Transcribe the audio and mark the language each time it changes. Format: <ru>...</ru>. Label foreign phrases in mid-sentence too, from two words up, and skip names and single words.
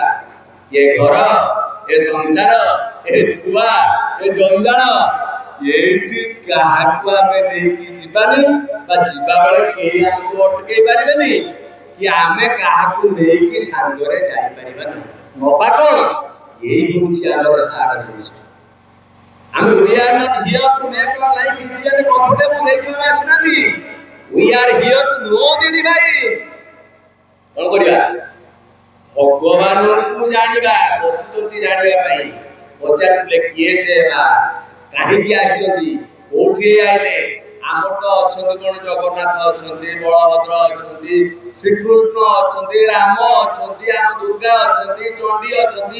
<or>ଏ ଘର, ଏ ସଂସାର, ଏ ଛୁଆ, ଏ ଜଞ୍ଜାଳ, ଏଇଠି କାହାକୁ ଆମେ ନେଇକି ଯିବାନି, ବା ଯିବା ବେଳେ କେହି ଆମକୁ ଅଟକେଇ ପାରିବେନି, କି ଆମେ କାହାକୁ ନେଇକି ସାଙ୍ଗରେ ଯାଇପାରିବା ନାହିଁ। ନବା କଣ? ଏଇ ହଉଛି ଆମର ସାର ଜିନିଷ। ଆମେ</or> <en>we are not here to make our life easy and comfortable</en> <or>ନେଇକି ଆସିନାହାନ୍ତି।</or> <en>We are here to know the divine।</en> <or>କଣ କରିବା? ଭଗବାନଙ୍କୁ ଜାଣିବା, ବସିଛନ୍ତି ଜାଣିବା ପାଇଁ। ପଚାରିଥିଲେ କିଏ ସେ ମା, କାହିଁକି ଆସିଛନ୍ତି, କୋଉଠି ଆଇଲେ? ଆମର ତ ଅଛନ୍ତି କଣ? ଜଗନ୍ନାଥ ଅଛନ୍ତି, ବଳଭଦ୍ର ଅଛନ୍ତି, ଶ୍ରୀକୃଷ୍ଣ ଅଛନ୍ତି, ରାମ ଅଛନ୍ତି, ଆମ ଦୁର୍ଗା ଅଛନ୍ତି, ଚଣ୍ଡୀ ଅଛନ୍ତି।</or>